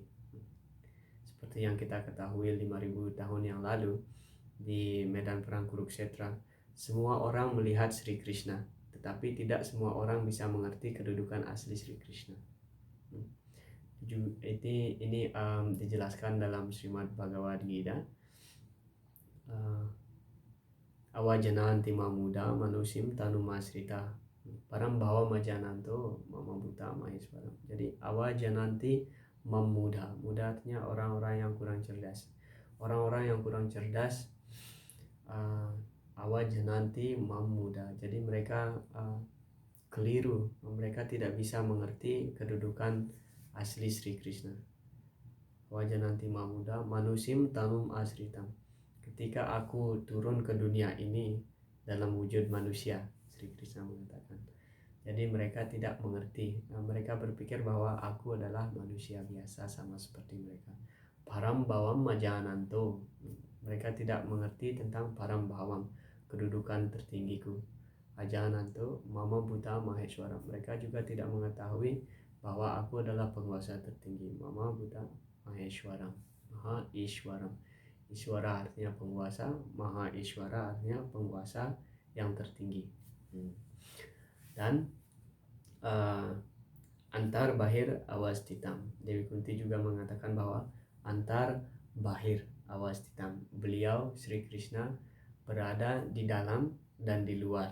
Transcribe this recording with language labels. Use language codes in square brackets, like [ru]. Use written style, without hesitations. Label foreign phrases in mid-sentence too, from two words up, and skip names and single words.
[id] Seperti yang kita ketahui 5000 tahun yang lalu di medan perang Kurukshetra, semua orang melihat Sri Krishna, tetapi tidak semua orang bisa mengerti kedudukan asli Sri Krishna. Ini dijelaskan dalam Srimad Bhagavad Gita. [sa] Awajananti mamuda manusim tanumasrita param bhawa majananto mama buta maheswaram. [id] Jadi [sa] awajananti mamuda, [id] muda artinya orang-orang yang kurang cerdas. Orang-orang yang kurang cerdas [sa] awajananti mamuda. [id] Jadi mereka keliru, mereka tidak bisa mengerti kedudukan asli Sri Krishna. [sa] Awajananti mamuda manusim tanum asritam. [id] Ketika aku turun ke dunia ini dalam wujud manusia, Sri Krishna mengatakan. Jadi mereka tidak mengerti. Mereka berpikir bahwa aku adalah manusia biasa sama seperti mereka. [sa] Param bawam majananto. [id] Mereka tidak mengerti tentang [sa] param bawam, [id] kedudukan tertinggiku. [sa] Ajananto mama buta maheswara. [id] Mereka juga tidak mengetahui bahwa aku adalah penguasa tertinggi. [sa] Mama buta maheswaram. Maha Ishwaram. [id] Ishwara artinya penguasa, [sa] Maha Ishwara [id] artinya penguasa yang tertinggi. [sa] Dan antar bahir awastitam. [id] Dewi Kunti juga mengatakan bahwa [sa] antar bahir awastitam. [id] Beliau Sri Krishna berada di dalam dan di luar.